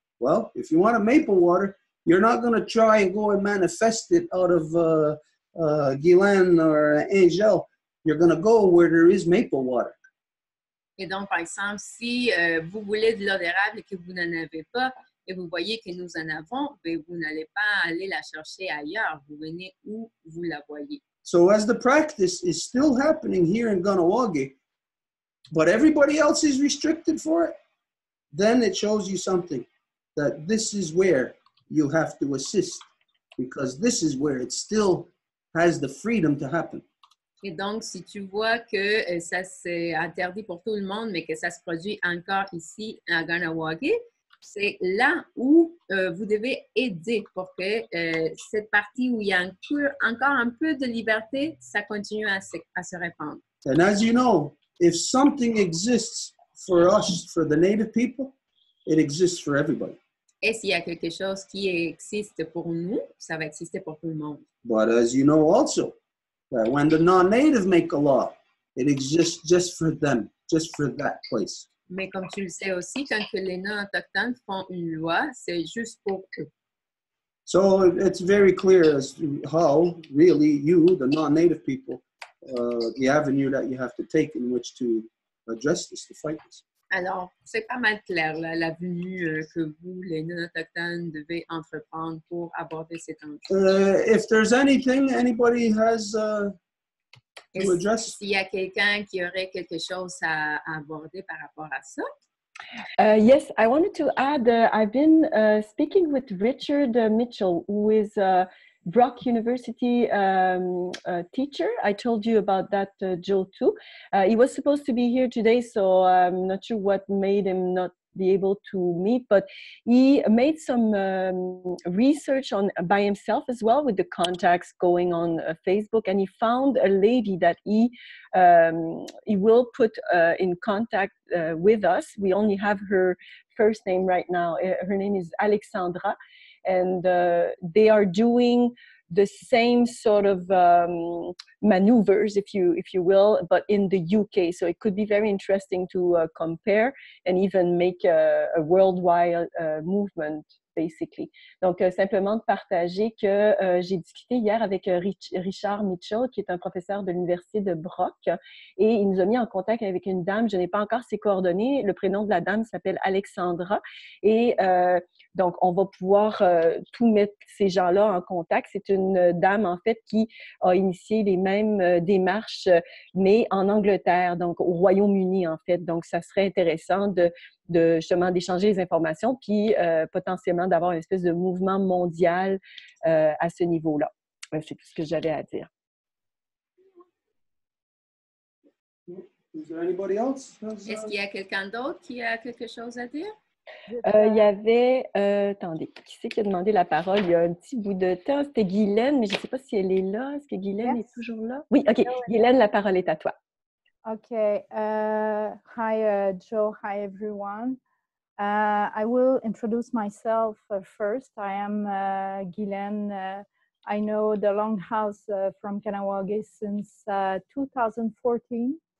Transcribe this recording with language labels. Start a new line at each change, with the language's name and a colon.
English: Well, if you want a maple water, you're not going to try and go and manifest it out of Guylaine or Angel. You're going to go where there is maple water.
French: Et donc, par exemple, si vous voulez de l'eau d'érable et que vous n'en avez pas, et vous voyez que nous en avons, mais vous n'allez pas aller la chercher ailleurs. Vous venez où vous la voyez.
English: So as the practice is still happening here in Ganawagi, but everybody else is restricted for it, then it shows you something, that this is where you have to assist, because this is where it still has the freedom to happen.
French: Et donc, si tu vois que ça c'est interdit pour tout le monde, mais que ça se produit encore ici à Ganawagi, c'est là où vous devez aider pour que cette partie où il y a encore un peu de liberté, ça continue à se répandre.
English: And as you know, if something exists for us, for the native people, it exists for everybody.
French: Et s'il y a quelque chose qui existe pour nous, ça va exister pour tout le monde.
English: But as you know also, that when the non-native make a law, it exists just for them, just for that place.
French: Mais comme tu le sais aussi, quand que les non-autochtones font une loi, c'est juste pour eux.
English: So it's very clear as to how really you, the non-native people, the avenue that you have to take in which to address this, to fight this.
French: Alors, c'est pas mal clair, l'avenue que vous, les non-autochtones, devez entreprendre pour aborder cet enjeu.
English: If there's anything anybody has to address.
French: S'il y a quelqu'un qui aurait quelque chose à aborder par rapport à ça.
English: Yes, I wanted to add, I've been speaking with Richard Mitchell, who is Brock University teacher. I told you about that, Joe, too. He was supposed to be here today, so I'm not sure what made him not be able to meet, but he made some research by himself as well with the contacts going on Facebook, and he found a lady that he will put in contact with us. We only have her first name right now. Her name is Alexandra, and they are doing the same sort of maneuvers, if you will, but in the UK. So it could be very interesting to compare and even make a worldwide movement, basically.
French: Donc, simplement de partager que j'ai discuté hier avec Richard Mitchell, qui est un professeur de l'Université de Brock, et il nous a mis en contact avec une dame. Je n'ai pas encore ses coordonnées. Le prénom de la dame s'appelle Alexandra. Et donc, on va pouvoir tout mettre ces gens-là en contact. C'est une dame, en fait, qui a initié les mêmes démarches, mais en Angleterre, donc au Royaume-Uni, en fait. Donc, ça serait intéressant justement d'échanger les informations, puis potentiellement d'avoir une espèce de mouvement mondial à ce niveau-là. C'est tout ce que j'avais à dire. Est-ce qu'il y a quelqu'un d'autre qui a quelque chose à dire? Il y avait, attendez, qui c'est qui a demandé la parole il y a un petit bout de temps? C'était Guylaine, mais je ne sais pas si elle est là. Est-ce que Guylaine est toujours là? Oui, OK. Guylaine, la parole est à toi.
English: Okay. Hi, Joe. Hi, everyone. I will introduce myself first. I am Guylaine. I know the Longhouse from Kanawagé since 2014.